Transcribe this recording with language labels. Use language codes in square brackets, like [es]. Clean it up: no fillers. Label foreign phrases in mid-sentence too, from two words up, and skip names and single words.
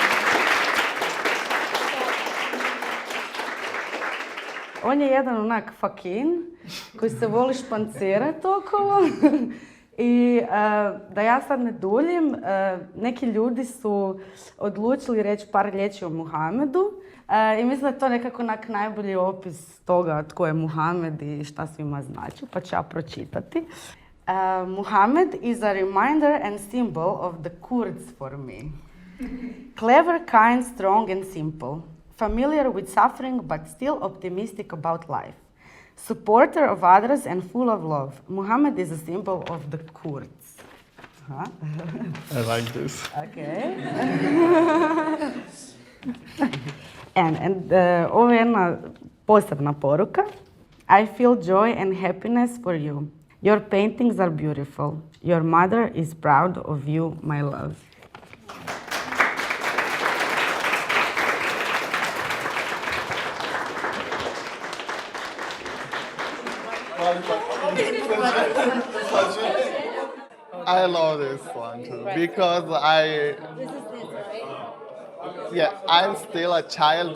[hr] On je jedan onak fakin koji se voli špancirat okolo i da ja sad ne duljim, neki ljudi su odlučili reći par riječi o Muhamedu i mislim da je to nekako najbolji opis toga tko je Muhamed i šta svima znači, pa ću ja pročitati. [en] Muhammad is a reminder and symbol of the Kurds for me. Clever, kind, strong and simple. Familiar with suffering but still optimistic about life. Supporter of others and full of love. Muhammad is a symbol of the Kurds. Huh? I like this. Okay. [hr] and ovo je jedna posebna poruka. [en] I feel joy and happiness for you. Your paintings are beautiful. Your mother is proud of you, my love. I love this one too because I'm still a child.